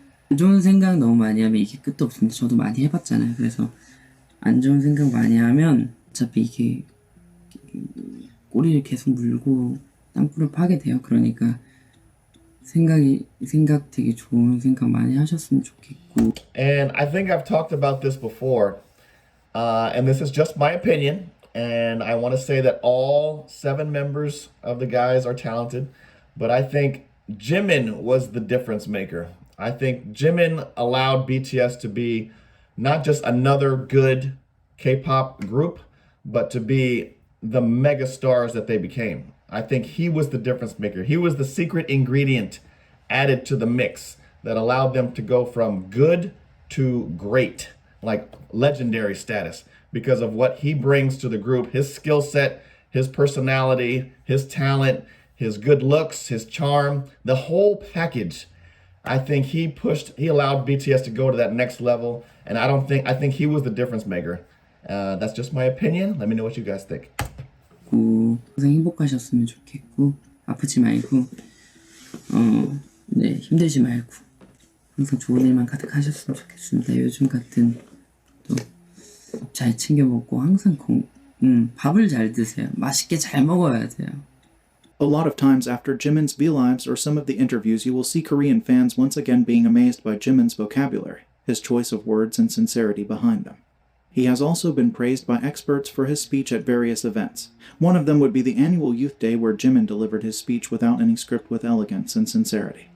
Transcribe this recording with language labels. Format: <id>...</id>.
<ko>안 좋은 생각 너무 많이 하면 이게 끝도 없습니다. 저도 많이 해봤잖아요. 그래서 안 좋은 생각 많이 하면 어차피 이게 꼬리를 계속 물고 땅굴을 파게 돼요. 그러니까 생각 되게 좋은 생각 많이 하셨으면 좋겠고.</ko> <en>And I think I've talked about this before, and this is just my opinion, and I want to say that all 7 members of the guys are talented, but I think Jimin was the difference maker. I think Jimin allowed BTS to be not just another good K-pop group, but to be the mega stars that they became. I think he was the difference maker. He was the secret ingredient added to the mix that allowed them to go from good to great, like legendary status, because of what he brings to the group, his skill set, his personality, his talent, his good looks, his charm, the whole package. I think he allowed BTS to go to that next level, and I think he was the difference maker. That's just my opinion. Let me know what you guys think.</en> <ko>항상 행복하셨으면 좋겠고, 아프지 말고, 네, 힘들지 말고, 항상 좋은 일만 가득하셨으면 좋겠습니다. 요즘 같은 또 잘 챙겨 먹고 항상 밥을 잘 드세요. 맛있게 잘 먹어야 돼요.</ko> <en>A lot of times after Jimin's V-Lives or some of the interviews, you will see Korean fans once again being amazed by Jimin's vocabulary, his choice of words and sincerity behind them. He has also been praised by experts for his speech at various events. One of them would be the annual Youth Day, where Jimin delivered his speech without any script, with elegance and sincerity.</en>